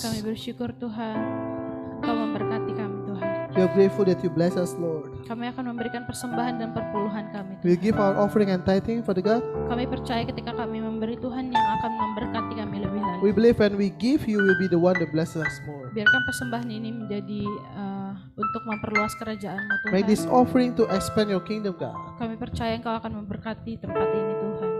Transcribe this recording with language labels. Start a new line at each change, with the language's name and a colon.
Indonesian: Kami bersyukur Tuhan, Kau memberkati kami Tuhan.
English: We are grateful that you bless us, Lord.
Indonesian: Kami akan memberikan persembahan dan perpuluhan kami
English: We
Indonesian: Tuhan.
English: give our offering and tithing, Father God.
Indonesian: Kami percaya ketika kami memberi, Tuhan yang akan memberkati kami lebih
English: We
Indonesian: lanjut.
English: believe when we give, you will be the one that blesses us more.
Indonesian: Biarkan persembahan ini menjadi untuk memperluas kerajaan-Mu Tuhan.
English: Make this offering to expand your kingdom, God.
Indonesian: Kami percaya Engkau akan memberkati tempat ini Tuhan.